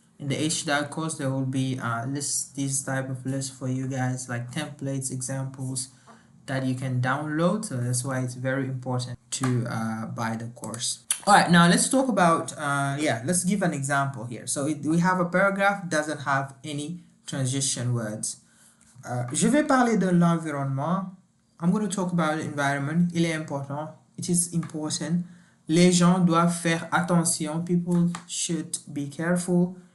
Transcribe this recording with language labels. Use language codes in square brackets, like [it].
[en] In the HZad course, there will be these type of lists for you guys, like templates, examples that you can download. So that's why it's very important to buy the course. All right, now let's talk about let's give an example here. So we have a paragraph doesn't have any transition words. [fr] Je vais parler de l'environnement. [en] I'm going to talk about the environment. [fr] Il est important. [en] It is important. [fr] Les gens doivent faire attention. [en] People should be careful.